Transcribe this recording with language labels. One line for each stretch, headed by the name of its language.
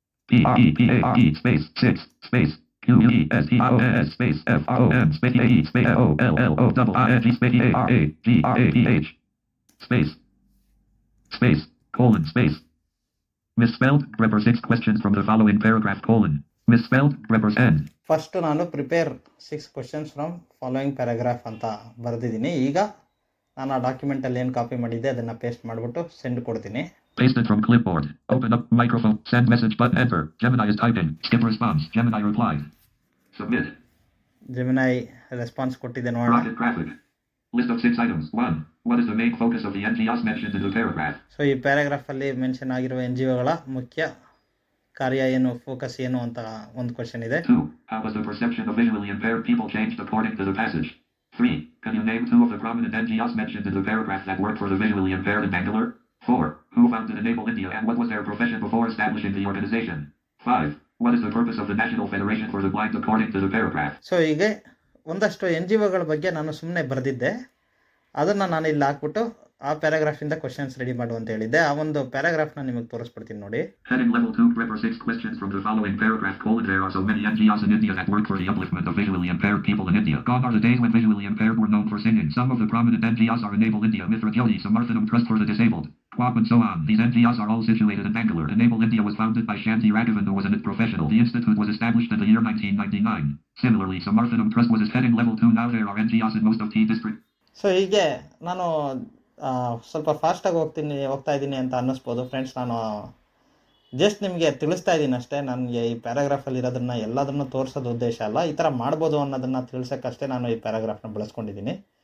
English: PREPARE space 6 space QUESTIONS space FROM space AE space OLLOING space ARAGRAPH space space colon space misspelled. Prepare 6 questions from the following paragraph colon misspelled. Prepare end.
Kannada: First ನಾನು
English: prepare 6 questions from following paragraph
Kannada: ಅಂತ ಬರೆದಿದ್ದೀನಿ. ಈಗ ನಾನು ಆ ಡಾಕ್ಯುಮೆಂಟಲ್ಲಿ ಏನು copy ಮಾಡಿದ್ದೆ ಅದನ್ನು paste ಮಾಡಿಬಿಟ್ಟು ಸೆಂಡ್ ಕೊಡ್ತೀನಿ.
English: Paste it from clipboard. Open up microphone. Send message button. Enter. Gemini is typing. Skip response. Gemini replied. Submit.
Kannada: Gemini response ಕೊಟ್ಟಿದೆ ನೋಡೋಣ.
English: Rocket graphic. List of 6 items. 1. What is the main focus of the NGOs mentioned in the paragraph?
Kannada: So ಈ ಪ್ಯಾರಾಗ್ರಾಫಲ್ಲಿ mention ಆಗಿರುವ NGOಗಳ ಮುಖ್ಯ ಕಾರ್ಯ ಏನು, focus ಏನು ಅಂತ ಒಂದು ಕ್ವಶನ್ ಇದೆ.
English: 2. How was the perception of visually impaired people changed according to the passage? 3. Can you name 2 of the prominent NGOs mentioned in the paragraph that worked for the visually impaired in Bangalore? 4. Who founded Enable India and what was their profession before establishing the organization? 5. What is the purpose of the National Federation for the Blind according to the paragraph?
Kannada: So ಹೀಗೆ ಒಂದಷ್ಟು NGOಗಳ ಬಗ್ಗೆ ನಾನು ಸುಮ್ಮನೆ ಬರೆದಿದ್ದೆ. ಅದನ್ನು ನಾನು ಇಲ್ಲಿ ಹಾಕ್ಬಿಟ್ಟು ಆ ಪ್ಯಾರಾಗ್ರಾಫಿಂದ ಕ್ವಶನ್ಸ್ ರೆಡಿ ಮಾಡು ಅಂತ ಹೇಳಿದ್ದೆ. ಆ ಒಂದು ಪ್ಯಾರಾಗ್ರಾಫ್ನ ನಿಮಗೆ ತೋರಿಸ್ಬಿಡ್ತೀನಿ ನೋಡಿ.
English: Heading level 2. Prepare 6 questions from the following paragraph colon there are so many NGOs in India that work for the upliftment of visually impaired people in India. Gone are the days when visually impaired were known for singing. Some of the prominent NGOs are Enable India, Mitra Jyoti, Samarthanam Trust for the Disabled, QAP and so on. These NGOs are all situated in Bangalore. Enable India was founded by Shanti Raghavan, who was a professional. The institute was established in the year 1999. Similarly, Samarthanam Trust was heading level 2. Now there are NGOs in most of T district.
Kannada: So ಹೀಗೆ ನಾನು ಸ್ವಲ್ಪ ಫಾಸ್ಟಾಗಿ ಹೋಗ್ತಾ ಇದ್ದೀನಿ ಅಂತ ಅನ್ನಿಸ್ಬೋದು friends. ನಾನು just ನಿಮಗೆ ತಿಳಿಸ್ತಾ ಇದ್ದೀನಿ ಅಷ್ಟೇ. ನನಗೆ ಈ ಪ್ಯಾರಾಗ್ರಾಫಲ್ಲಿ ಇರೋದನ್ನು ಎಲ್ಲದನ್ನು ತೋರಿಸೋದು ಉದ್ದೇಶ ಅಲ್ಲ. ಈ ಥರ ಮಾಡ್ಬೋದು ಅನ್ನೋದನ್ನು ತಿಳಿಸೋಕ್ಕಷ್ಟೇ ನಾನು ಈ ಪ್ಯಾರಾಗ್ರಾಫ್ನ ಬಳಸ್ಕೊಂಡಿದ್ದೀನಿ.